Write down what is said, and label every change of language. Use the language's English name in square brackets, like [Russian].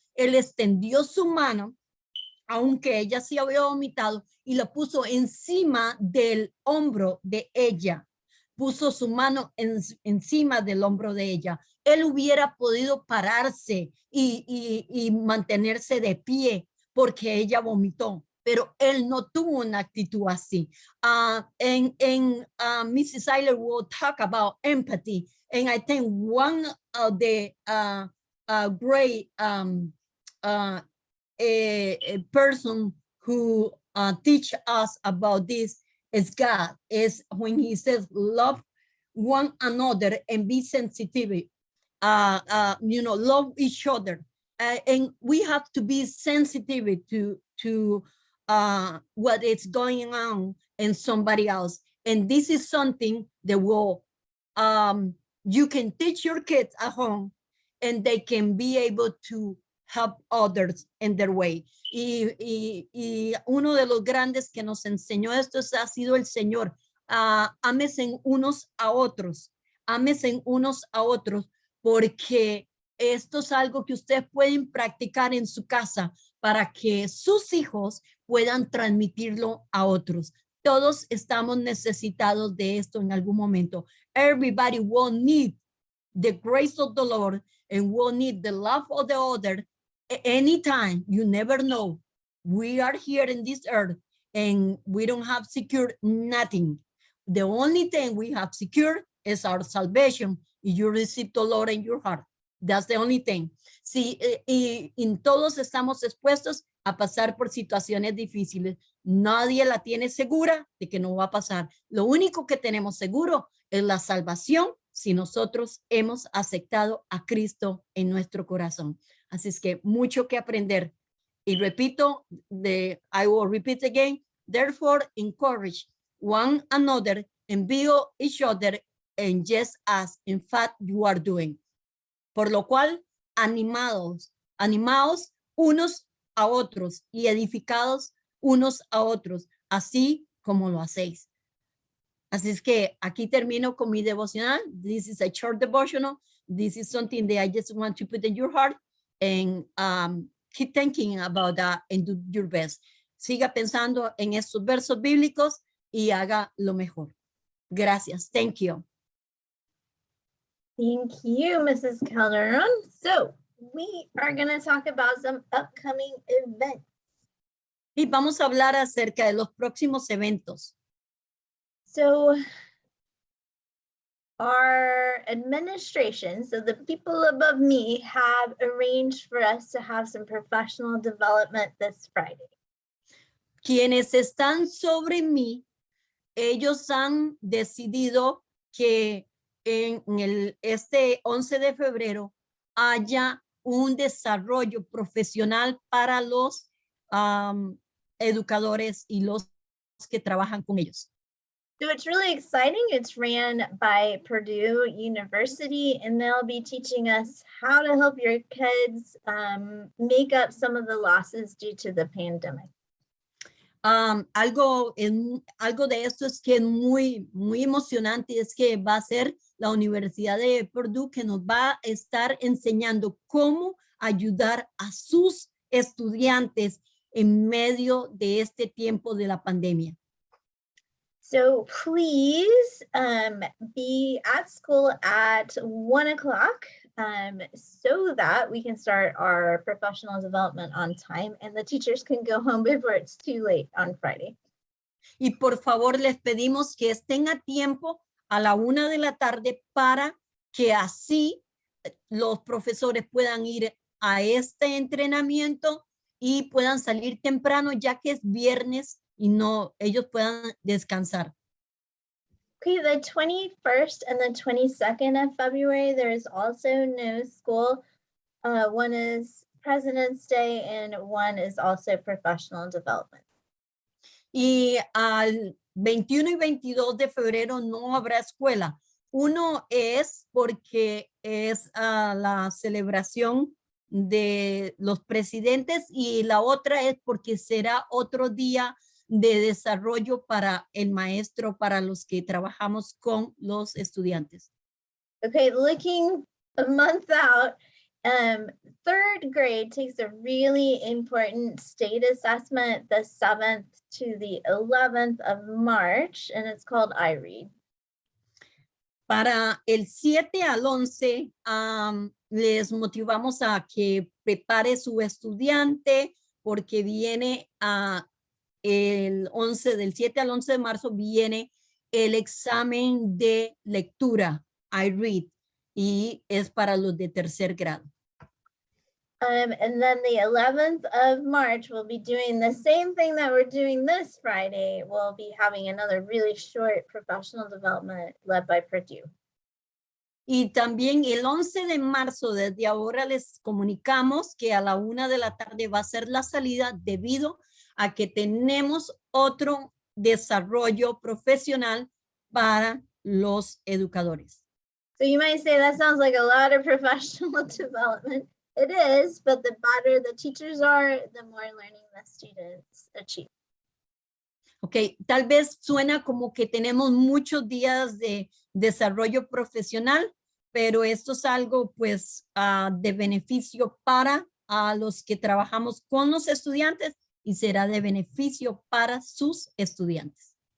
[Spanish] Él extendió su mano, aunque ella sí había vomitado, y la puso encima del hombro de ella. Puso su mano encima del hombro de ella. Él hubiera podido pararse y mantenerse de pie porque ella vomitó, pero él no tuvo una actitud así. [English] Mrs. Eiler will talk about empathy, and I think one of the great a person who teach us about this is God, is when he says love one another and be sensitive, love each other. And we have to be sensitive to what is going on in somebody else. And this is something that will, you can teach your kids at home and they can be able to help others in their way. [Spanish] Y uno de los grandes que nos enseñó esto ha sido el Señor. Ámense unos a otros, ámense unos a otros, porque esto es algo que ustedes pueden practicar en su casa para que sus hijos puedan transmitirlo a otros. Todos estamos necesitados de esto en algún momento. [English] Everybody will need the grace of the Lord and will need the love of the other anytime. You never know. We are here in this earth and we don't have secured nothing. The only thing we have secured is our salvation. You receive the Lord in your heart. That's the only thing. [Spanish] Sí, y todos estamos expuestos a pasar por situaciones difíciles. Nadie la tiene segura de que no va a pasar. Lo único que tenemos seguro es la salvación si nosotros hemos aceptado a Cristo en nuestro corazón. Así es que mucho que aprender. Y repito, [English] I will repeat again, therefore encourage one another and build each other and just as in fact you are doing. [Spanish] Por lo cual, animados unos a otros y edificados unos a otros, así como lo hacéis. Así es que aquí termino con mi devocional. [English] This is a short devotional. This is something that I just want to put in your heart and keep thinking about that and do your best. [Spanish] Siga pensando en estos versos bíblicos y haga lo mejor. Gracias. [English] Thank you. Thank you, Mrs. Calderon. So we are going to talk about some upcoming events. [Spanish] Y vamos a hablar acerca de los próximos eventos. [English] So our administration, so the people above me, have arranged for us to have some professional development this Friday. [Spanish] Quienes están sobre mí, ellos han decidido que en este 11 de febrero haya un desarrollo profesional para los educadores y los que trabajan con ellos. [English] So it's really exciting. It's ran by Purdue University, and they'll be teaching us how to help your kids make up some of the losses due to the pandemic. [Spanish] Algo de esto es que es muy emocionante, es que va a ser la Universidad de Purdue que nos va a estar enseñando cómo ayudar a sus estudiantes en medio de este tiempo de la pandemia. [English] So please be at school at 1 o'clock so that we can start our professional development on time and the teachers can go home before it's too late on Friday. [Spanish] Y por favor les pedimos que estén a tiempo a la 1 de la tarde para que así los profesores puedan ir a este entrenamiento y puedan salir temprano ya que es viernes y no ellos puedan descansar. [English] Okay, the 21st and the 22nd of February, there is also no school. One is President's Day and one is also professional development. [Spanish] Y al 21 y 22 de febrero no habrá escuela. Uno es porque es la celebración de los presidentes y la otra es porque será otro día de desarrollo para el maestro, para los que trabajamos con los estudiantes. [English] Okay, looking a month out, third grade takes a really important state assessment the 7th to the 11th of March, and it's called iRead. [Spanish] Para el 7 al 11, les motivamos a que prepare su estudiante porque viene el 11, del 7 al 11 de marzo, viene el examen de lectura, iRead, y es para los de tercer grado. [English] And then the 11th of March, we'll be doing the same thing that we're doing this Friday. We'll be having another really short professional development led by Purdue. [Spanish] Y también el 11 de marzo, desde ahora les comunicamos que a la 1 de la tarde va a ser la salida debido a que tenemos otro desarrollo profesional para los educadores. [English] So you might say that sounds like a lot of professional development. It is, but the better the teachers are, the more learning the students achieve. [Spanish] Ok, tal vez suena como que tenemos muchos días de desarrollo profesional, pero esto es algo pues de beneficio para los que trabajamos con los estudiantes y será de beneficio para sus estudiantes.